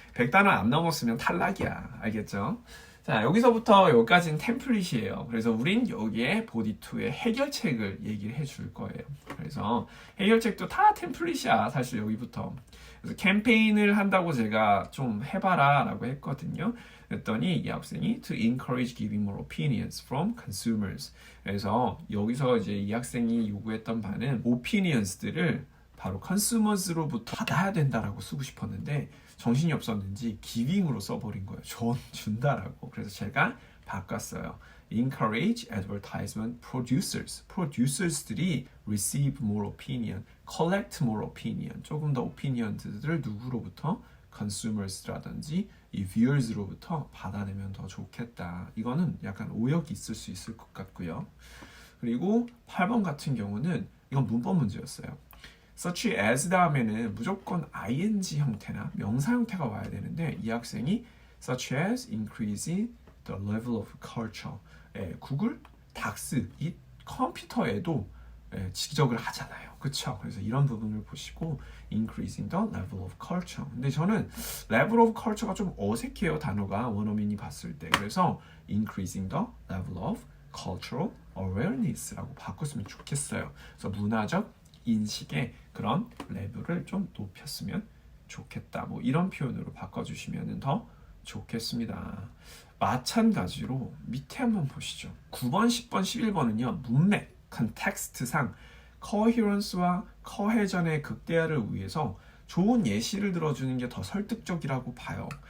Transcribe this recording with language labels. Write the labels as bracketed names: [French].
[Korean] 100단어 안 넘었으면 탈락이야. 알겠죠? 자, 여기서부터 여기까지는 템플릿이에요. 그래서 우린 여기에 보디2의 해결책을 얘기를 해줄 거예요. 그래서 해결책도 다 템플릿이야. 사실 여기부터. 그래서 캠페인을 한다고 제가 좀 해봐라 라고 했거든요. 그랬더니 이 학생이 [English] to encourage giving more opinions from consumers. [Korean] 그래서 여기서 이제 이 학생이 요구했던 바는 opinions들을 바로 consumers로부터 받아야 된다라고 쓰고 싶었는데 정신이 없었는지 giving으로 써버린 거예요. 준다라고. 그래서 제가 바꿨어요. [English] encourage advertisement producers. producers들이 receive more opinion, collect more opinion. [Korean] 조금 더 opinion들을 누구로부터? consumers라든지 이 viewers로부터 받아내면 더 좋겠다. 이거는 약간 오역이 있을 수 있을 것 같고요. 그리고 8번 같은 경우는 이건 문법 문제였어요. such as 다음에는 무조건 ing 형태나 명사 형태가 와야 되는데 이 학생이 such as [English] increasing the level of culture. [Korean] 구글, 닥스, 이 컴퓨터에도 지적을 하잖아요. 그쵸? 그래서 이런 부분을 보시고 [English] increasing the level of culture. [Korean] 근데 저는 [English] level of culture [Korean] 가 좀 어색해요. 단어가 원어민이 봤을 때. [English] 그래서 increasing the level of cultural awareness라고 [Korean] 바꿨으면 좋겠어요. 그래서 문화적 인식의 그런 레벨을 좀 높였으면 좋겠다. 뭐 이런 표현으로 바꿔주시면 더 좋겠습니다. 마찬가지로 밑에 한번 보시죠. 9번, 10번, 11번은요. 문맥, 컨텍스트상 coherence와 cohesion의 극대화를 위해서 좋은 예시를 들어주는 게 더 설득적이라고 봐요.